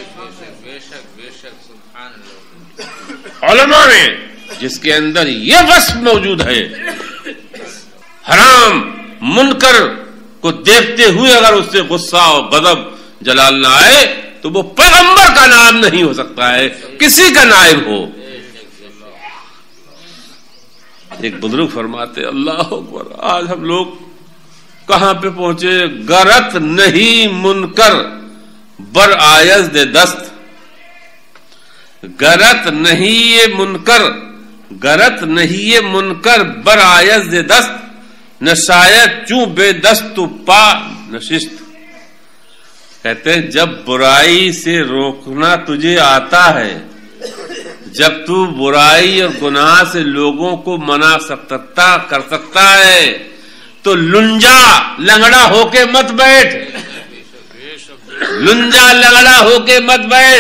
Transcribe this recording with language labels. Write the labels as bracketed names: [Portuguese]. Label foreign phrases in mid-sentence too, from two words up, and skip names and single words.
[Urdu] علماء میں جس کے اندر یہ وصف موجود ہے, حرام منکر کو دیکھتے ہوئے اگر اس سے غصہ اور غضب جلال نہ آئے تو وہ پیغمبر کا نائب نہیں ہو سکتا ہے, کسی کا نائب ہو. ایک بزرگ فرماتے [Arabic] اللہ اکبر, [Urdu] آج ہم لوگ کہاں پہ پہنچے. [Persian] گرت نہیں منکر بر آیز دے دست, گرت نہیں یہ منکر, گرت نہیں یہ منکر بر آیز دے دست, نہ شاید چوں بے دست تو پا نشست. [Urdu] کہتے ہیں جب برائی سے روکنا تجھے آتا ہے, جب تو برائی اور گناہ سے لوگوں کو منع کر سکتا ہے تو لنجا لنگڑا ہو کے مت بیٹھ, لنجا لنگڑا ہو کے مت بیٹھ.